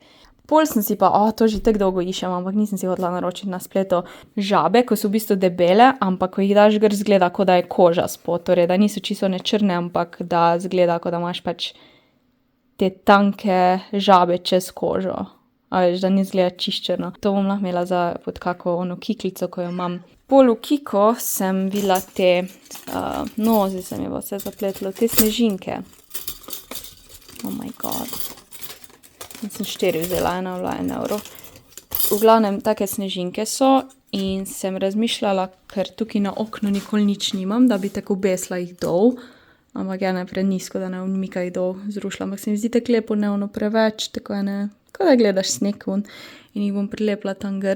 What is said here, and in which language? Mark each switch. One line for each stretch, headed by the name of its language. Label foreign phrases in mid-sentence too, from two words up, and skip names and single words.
Slovenian: Pol sem si pa, to že tako dolgo iščem, ampak nisem si hotela naročiti na spletu žabe, ko so v bistvu debele, ampak ko jih daš gor, zgleda, kot da je koža spod, torej da niso čisto ne črne, ampak da zgleda, kot da imaš pač te tanke žabe čez kožo. A veš, da ni zgleda čiščerno. To bom lahko imela za pod kako ono kiklico, ko jo imam. Pol v Kiko sem videla te, zdaj se mi bo vse zapletlo, te snežinke.
English: Oh my god.
Slovenian: Sem 4 vzela, ena bila €1. V glavnem, take snežinke so in sem razmišljala, ker tukaj na oknu nikoli nič nimam, da bi tako obesla jih dol. Ampak ne prenisko, da ne umika jih dol zrušila. Ampak se mi zdi tako lepo, ne ono preveč, tako kot da gledaš sneg in jih bom prilepila tam gor.